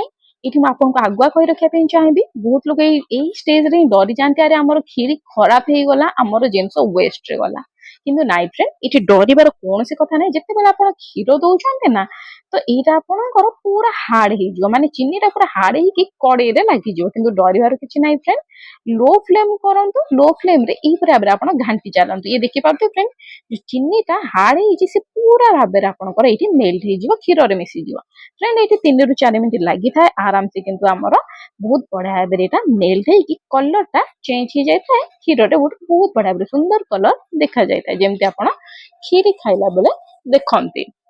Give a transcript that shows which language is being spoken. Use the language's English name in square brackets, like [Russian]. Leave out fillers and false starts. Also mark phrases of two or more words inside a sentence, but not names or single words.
[Odia] ଏଠି ମୁଁ ଆପଣଙ୍କୁ ଆଗୁଆ କହି ରଖିବା ପାଇଁ ଚାହିଁବି, ବହୁତ ଲୋକ ଏଇ ଷ୍ଟେଜରେ ହିଁ ଡରି ଯାଆନ୍ତି, ଆରେ ଆମର କ୍ଷୀରି ଖରାପ ହେଇଗଲା, ଆମର ଜିନିଷ ୱେଷ୍ଟରେ ଗଲା। କିନ୍ତୁ ନାଇଁ ଫ୍ରେଣ୍ଡ, ଏଠି ଡରିବାର କୌଣସି କଥା ନାହିଁ। ଯେତେବେଳେ ଆପଣ କ୍ଷୀର ଦଉଛନ୍ତି ନା, ତ ଏଇଟା ଆପଣଙ୍କର ପୁରା ହାର୍ଡ ହେଇଯିବ, ମାନେ ଚିନିଟା ପୁରା ହାର୍ଡ ହେଇକି କଡେଇରେ ଲାଗିଯିବ। କିନ୍ତୁ ଡରିବାର କିଛି ନାହିଁ ଫ୍ରେଣ୍ଡ। [English] low flame [Odia] କରନ୍ତୁ, [English] low flame [Odia] ରେ ଏହିପରି ଭାବରେ ଆପଣ ଘାଣ୍ଟି ଚାଲନ୍ତୁ। ଇଏ ଦେଖିପାରୁଥିବେ ଫ୍ରେଣ୍ଡ, ଯୋଉ ଚିନିଟା ହାର୍ଡ ହେଇଛି ସେ ପୁରା ଭାବରେ ଆପଣଙ୍କର ଏଇଠି ମେଲ୍ଟ ହେଇଯିବ, କ୍ଷୀରରେ ମିଶିଯିବ। ଫ୍ରେଣ୍ଡ ଏଇଠି 3 ରୁ 4 ମିନିଟ୍ ଲାଗିଥାଏ ଆରାମସେ, କିନ୍ତୁ ଆମର ବହୁତ ବଢିଆ ଭାବରେ ଏଇଟା ମେଲ୍ଟ ହେଇକି କଲରଟା ଚେଞ୍ଜ ହେଇଯାଇଥାଏ। କ୍ଷୀରଟା ବହୁତ ବଢିଆ ଭାବରେ ସୁନ୍ଦର କଲର ଦେଖାଯାଇଥାଏ, ଯେମିତି ଆପଣ କ୍ଷୀରି ଖାଇଲା ବେଳେ ଦେଖନ୍ତି।